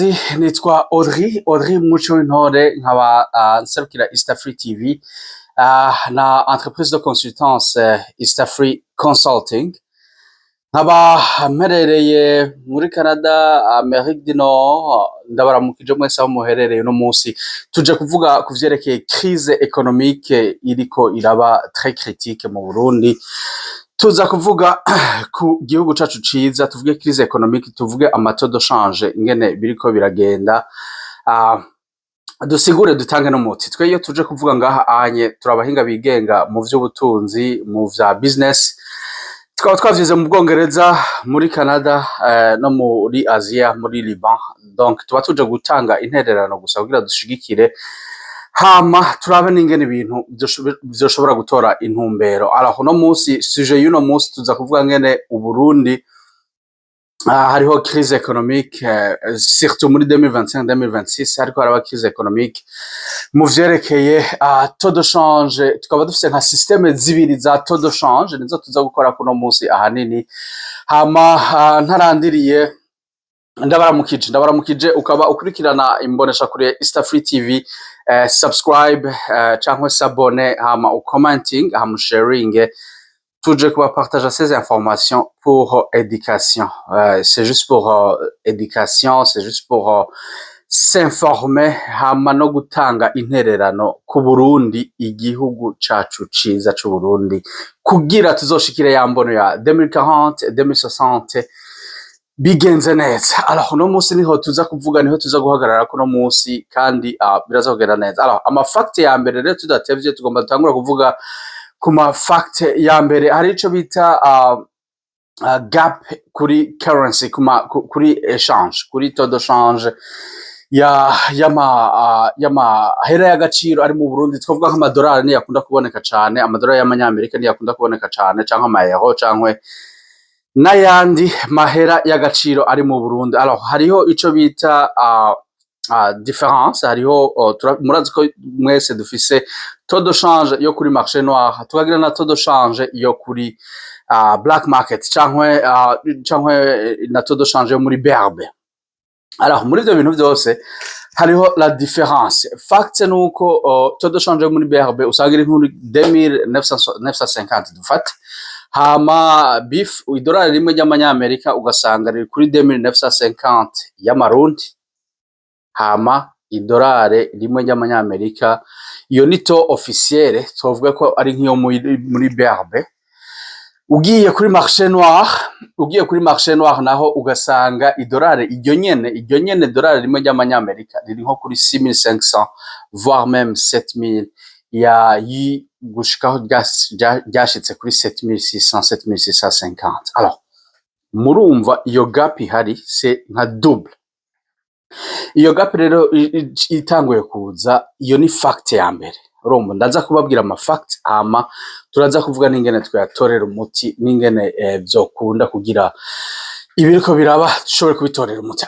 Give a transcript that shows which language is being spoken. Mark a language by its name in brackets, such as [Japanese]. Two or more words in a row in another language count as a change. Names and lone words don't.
[Rundi] Nitwa Audrey Muco w'Intore nkaba nserukira East Africa TV na [French] entreprise de consultance [Rundi] East Africa Consulting nkaba mperereye muri Canada, Amerique du Nord. Ndabaramukije mwese aho muherereye no munsi tuje kuvuga kuvyerekeye [French] crise économique [Rundi] iriko iraba [French] très critique [Rundi] mu Burundi. Tuza kuvuga ku gihugu cacu ciza, tuvuge [French] crise économique, [Rundi] tuvuge amato [French] de change [Rundi] ingene biriko biragenda, dusigure dutange n'umuti. Twe iyo tuje kuvuga ngaha anye turabahinga bigenga mu vy'ubutunzi, mu vya business, tukaba twavyize mu Bwongereza, muri Canada, no muri Asia, muri Liban. Donc tuba tuje gutanga intererano gusa kugira dushigikire, hama turabe n'ingene ibintu vyoshobora gutora intumbero. Alors uno munsi sujet y'uno munsi tuza kuvuga ngene Uburundi hariho [French] crise économique, [Rundi] surtout muri 2025-2026 hariko haraba [French] crise économique [Rundi] mu vyerekeye [French] taux de change. [Rundi] Tukaba dufise nka systeme zibiri za [French] taux de change [Rundi] nizo tuza gukora kuno munsi ahanini. Hama ntarandiriye ndabaramukije ukaba ukurikirana imbonesha kuri East Africa TV, subscribe canke s'abonner, hama commenting, hama sharing. Tuje kuba [French] partager ces informations pour éducation. C'est juste pour éducation, c'est juste pour s'informer, [Rundi] hama no gutanga intererano ku Burundi, igihugu cacu ciza c'u Burundi, kugira tuzoshikire ya mbono ya 2040, 2060 bigenze neza. Alors uno munsi niho tuza kuvuga, niho tuza guhagarara kuno munsi, kandi biraza kugenda neza. Alors ama fact ya mbere rero tudatevye tugomba dutangura kuvuga ku ma fact ya mbere. Hari ico bita gap kuri currency, kuri exchange, kuri [French] taux de change [Rundi] yama hera y'agaciro ari mu Burundi. Twavuga nk'amadolari ni yakunda kuboneka cane, amadolari y'amanyamerika ni yakunda kuboneka cane, canke amayero, canke n'ayandi mahera y'agaciro ari mu Burundi. Alors hariho ico bita différence. Hariho murazi ko mwese dufise [French] taux de change [Rundi] yo kuri [French] marché noir, [Rundi] tukagira na [French] taux de change [Rundi] yo kuri [English] black market, [Rundi] canke na [French] taux de change [Rundi] yo muri BRB. Alors muri ivyo bintu vyose hariho [French] la différence. [Rundi] Fact nuko [French] taux de change [Rundi] yo muri BRB usanga iri nk'uri 2950 dufate, hama beef idolari rimwe ry'amanyamerika ugasanga riri kuri 2950 y'amarundi, hama idolari rimwe ry'amanyamerika iyo ni [French] taux officielle, [Rundi] tuvuga ko ari nk'iyo muri BRB. Ugiye kuri [French] marché noir [Rundi] naho ugasanga idolari iryo nyene dolari rimwe ry'amanyamerika riri nko kuri 6500 [French] voire même [Rundi] 7000 gushikaho ryashitse kuri 7600 7650. Alors murumva iyo gap ihari, c'est nka double. Iyo gap rero itanguye kuza, iyo ni fact ya mbere. Urumva ndaza kubabwira ama fact, ama turaza kuvuga n'ingene twayatorera umuti, n'ingene vyokunda kugira ibiriko biraba dushobore kubitorera umuti.